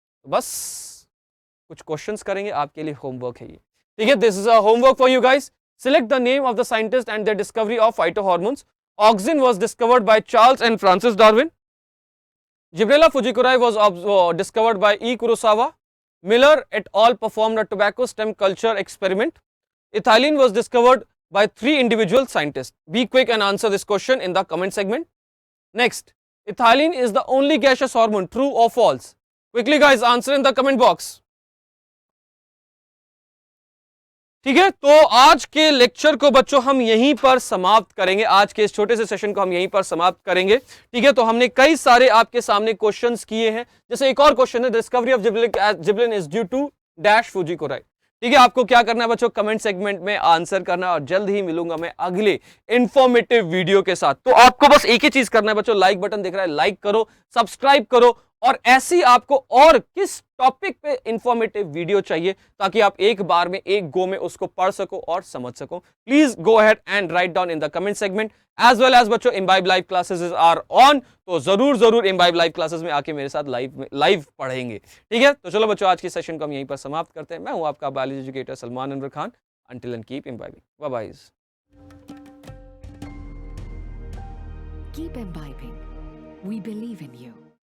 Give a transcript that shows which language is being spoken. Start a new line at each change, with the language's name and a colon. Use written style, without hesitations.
Hindi: बस कुछ क्वेश्चंस करेंगे आपके लिए, होमवर्क है ये, ठीक है।
English: This is a homework for you guys. Select the name of the scientist and their discovery of phytohormones. Auxin was discovered by Charles and Francis Darwin. Gibberella fujikuroi was discovered by E Kurosawa. Miller et al. Performed a tobacco stem culture experiment. Ethylene was discovered by 3 individual scientists. Be quick and answer this question in the comment segment. Next, ethylene is the only gaseous hormone, true or false? Quickly guys, answer in the comment box.
Hindi: ठीक है, तो आज के lecture को बच्चों हम यहीं पर समाप्त करेंगे, आज के इस छोटे से सेशन को हम यहीं पर समाप्त करेंगे, ठीक है। तो हमने कई सारे आपके सामने क्वेश्चंस किए हैं, जैसे एक और क्वेश्चन है,
English: discovery of gibberellin is due to dash fujikuroi,
Hindi: ठीक है। आपको क्या करना है बच्चों, कमेंट सेगमेंट में आंसर करना, और जल्द ही मिलूंगा मैं अगले इंफॉर्मेटिव वीडियो के साथ। तो आपको बस एक ही चीज करना है बच्चों, लाइक बटन दिख रहा है, लाइक करो, सब्सक्राइब करो, और ऐसी आपको और किस टॉपिक पे इंफॉर्मेटिव वीडियो चाहिए ताकि आप एक बार में, एक गो में उसको पढ़ सको और समझ सको,
English: Please go ahead and write down in the comment segment. As well as
Hindi: बच्चों
English: Imbibe live classes are on,
Hindi: तो जरूर इम्बाइब लाइव क्लासेस में आके मेरे साथ लाइव पढ़ेंगे, ठीक है। तो चलो बच्चों, आज की सेशन को हम यहीं पर समाप्त करते हैं। मैं हूं आपका biology educator Salman Anwar Khan.
English: Until and keep imbibing, bye bye. Keep imbibing. We believe in you.